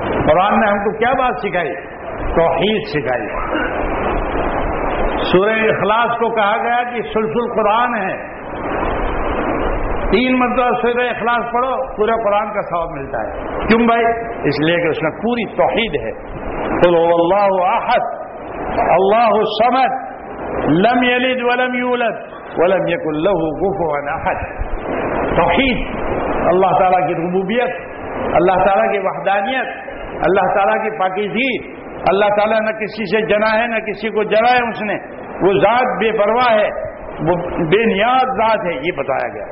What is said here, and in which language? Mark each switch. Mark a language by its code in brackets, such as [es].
[ur] قرآن نے ہم کو کیا بات سکھائی؟ توحید سکھائی. سورہ اخلاص کو کہا گیا کہ سلسل قرآن ہے, تین مرتبہ سورہ اخلاص پڑھو پورے قرآن کا ثواب ملتا ہے. کیوں بھائی؟ اس لیے کہ اس میں پوری توحید ہے. [ar] قل هو الله احد اللہ الصمد لم یلد ولم یولد ولم یکن له کفوا احد. [ur] توحید, اللہ تعالیٰ کی ربوبیت, اللہ تعالیٰ کی وحدانیت, اللہ تعالیٰ کی پاکیزگی. اللہ تعالیٰ نہ کسی سے جنا ہے نہ کسی کو جنا ہے اس نے, وہ ذات بے پرواہ ہے, وہ بے نیاز ذات ہے, یہ بتایا گیا.